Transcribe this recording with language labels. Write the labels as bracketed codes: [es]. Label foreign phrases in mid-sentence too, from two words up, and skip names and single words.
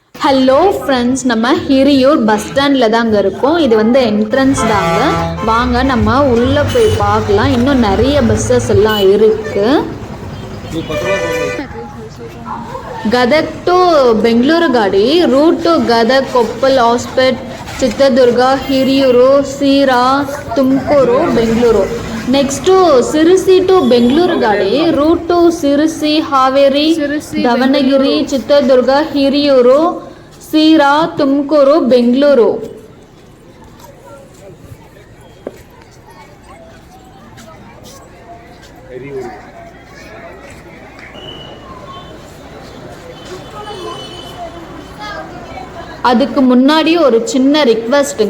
[ta] ஹலோ ஃப்ரெண்ட்ஸ், நம்ம ஹிரியூர் பஸ் ஸ்டாண்டில் தாங்க இருக்கோம். இது வந்து என்ட்ரன்ஸ் தாங்க. வாங்க நம்ம உள்ளே போய் பார்க்கலாம். இன்னும் நிறைய பஸ்ஸஸ் எல்லாம் இருக்குது. [kn] ಗದಗ್ ಟು ಬೆಂಗಳೂರು ಗಾಡಿ ರೂಟ್ ಟು ಗದಗ್, ಕೊಪ್ಪಲ್, ಹಾಸ್ಪೆಟ್, ಚಿತ್ರದುರ್ಗ, ಹಿರಿಯೂರು, ಸೀರಾ, ತುಮಕೂರು, ಬೆಂಗಳೂರು. ನೆಕ್ಸ್ಟು ಸಿರಸಿ ಟು ಬೆಂಗಳೂರು ಗಾಡಿ ರೂಟ್ ಟು ಸಿರಸಿ, ಹಾವೇರಿ, ದಾವಣಗೆರೆ, ಚಿತ್ರದುರ್ಗ, ಹಿರಿಯೂರು, ಸೀರಾ, ತುಮಕೂರು, ಬೆಂಗಳೂರು. [ta] அதுக்கு முன்னாடி ஒரு சின்ன ரிக்வெஸ்ட்டுங்க.